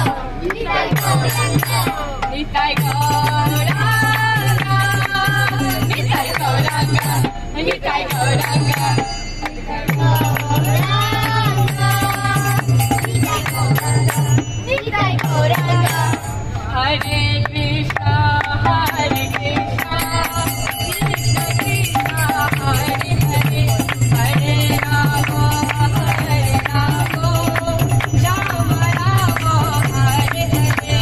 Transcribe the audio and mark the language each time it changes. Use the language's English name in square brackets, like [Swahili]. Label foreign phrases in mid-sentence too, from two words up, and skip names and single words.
[Sanskrit] Nitai Gauranga. Nitai Gauranga. Nitai Gauranga. Nitai Gauranga. Nitai Gauranga. Hare Krishna, Hare Krishna, Krishna Krishna, Hare Hare, Hare Rama, Rama Rama, Hare Hare.